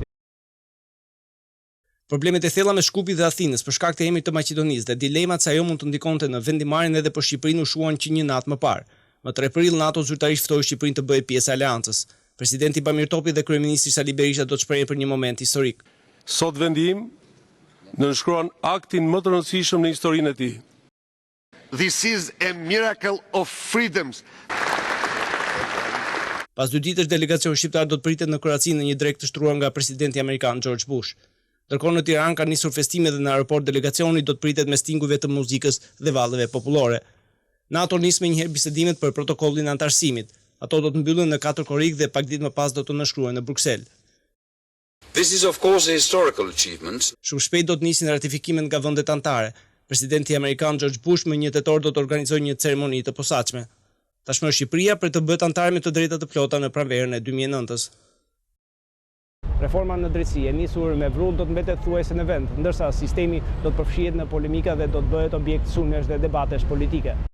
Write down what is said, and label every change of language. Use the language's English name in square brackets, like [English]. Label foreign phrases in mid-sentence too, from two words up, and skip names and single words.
[Albanian] Problemet e thella me Shkupin dhe Athinës për shkak të emrit të Maqedonisë dhe dilemat se ajo mund të ndikonte në vendimarrjen edhe për Shqipërinë u shuan që një natë më parë. Më 3 prill NATO zyrtarisht ftoi Shqipërinë të bëjë pjesë e aleancës. Presidenti Bamir Topi dhe kryeministri Sali Berisha do të shprehin për një moment historik. Sot vendim nënshkruan aktin më të rëndësishëm në historinë e tij. [English] This is a miracle of freedoms. [Albanian] Pas 2 ditësh delegacion shqiptar do të pritet në Kroaci në një drek të shtruar nga presidenti amerikan George Bush. Ndërkohë në Tiranë ka nisur festime dhe në aeroport delegacioni do të pritet me stingujve të muzikës dhe vallëve popullore. NATO nis me njëherë bisedimet për protokollin e anëtarësimit. Ato do të mbyllen në 4 korrik dhe pak ditë më pas do të nënshkruhen në Bruksel. [English] This is of course a historical achievement. [Albanian] Shumë shpejt do të nisin ratifikimet nga vendet anëtare. Presidenti amerikan George Bush më 1 tetor do të organizojë një ceremoni të posaçme. Tashmë Shqipëria për të bërë anëtare me të drejta të plota në pranverën e 2009-s. Reforma në drejtësi e nisur me vrull do të mbetet thuajse në vend, ndërsa sistemi do të përfshihet në polemika dhe do të bëhet objekt sulmesh dhe debatesh politike.